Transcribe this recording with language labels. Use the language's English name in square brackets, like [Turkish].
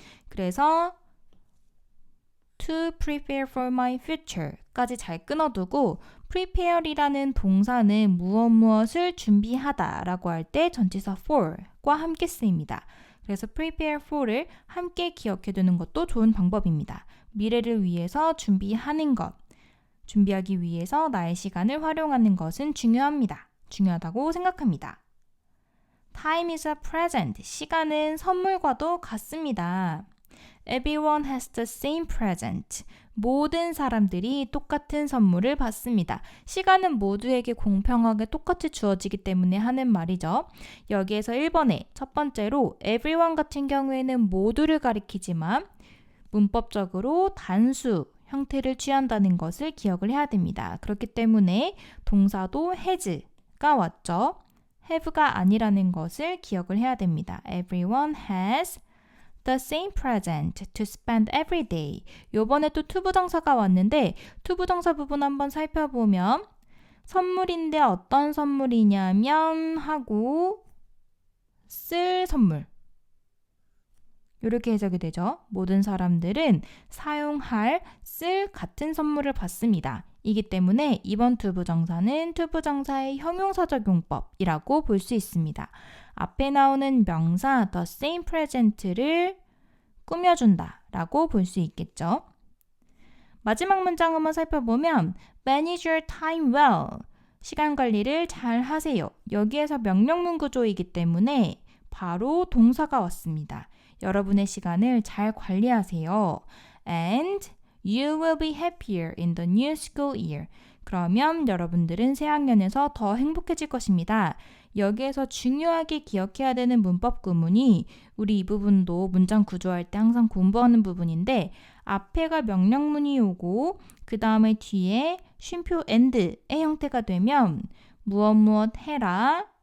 [Korean] 그래서 [English] to prepare for my future [Korean] 까지 잘 끊어두고 prepare이라는 동사는 무엇을 준비하다 라고 할 때 전치사 for과 함께 쓰입니다. 그래서 prepare for를 함께 기억해두는 것도 좋은 방법입니다. 미래를 위해서 준비하는 것, 준비하기 위해서 나의 시간을 활용하는 것은 중요하다고 생각합니다. [English] Time is a present. [Korean] 시간은 선물과도 같습니다. [English] Everyone has the same present. [Korean] 모든 사람들이 똑같은 선물을 받습니다. 시간은 모두에게 공평하게 똑같이 주어지기 때문에 하는 말이죠. 여기에서 1번에 첫 번째로 everyone 같은 경우에는 모두를 가리키지만 문법적으로 단수 형태를 취한다는 것을 기억을 해야 됩니다. 그렇기 때문에 동사도 has가 왔죠. have가 아니라는 것을 기억을 해야 됩니다. [English] Everyone has the same present to spend every day. [Korean] 요번에 또 투부정사가 왔는데 투부정사 부분 한번 살펴보면 선물인데 어떤 선물이냐면 하고 쓸 선물. 이렇게 해석이 되죠. 모든 사람들은 사용할, 쓸 같은 선물을 받습니다. 이기 때문에 이번 투부정사는 투부정사의 형용사적 용법이라고 볼 수 있습니다. 앞에 나오는 명사 [English] the same present [Korean] 를 꾸며준다 라고 볼 수 있겠죠. 마지막 문장 한번 살펴보면 [English] manage your time well. [Korean] 시간 관리를 잘 하세요. 여기에서 명령문 구조이기 때문에 바로 동사가 왔습니다. 여러분의 시간을 잘 관리하세요. [English] And you will be happier in the new school year. [Korean] 그러면 여러분들은 새 학년에서 더 행복해질 것입니다. 여기에서 중요하게 기억해야 되는 문법 구문이 우리 이 부분도 문장 구조할 때 항상 공부하는 부분인데 앞에가 명령문이 오고 그 다음에 뒤에 쉼표 and의 형태가 되면 무엇 해라.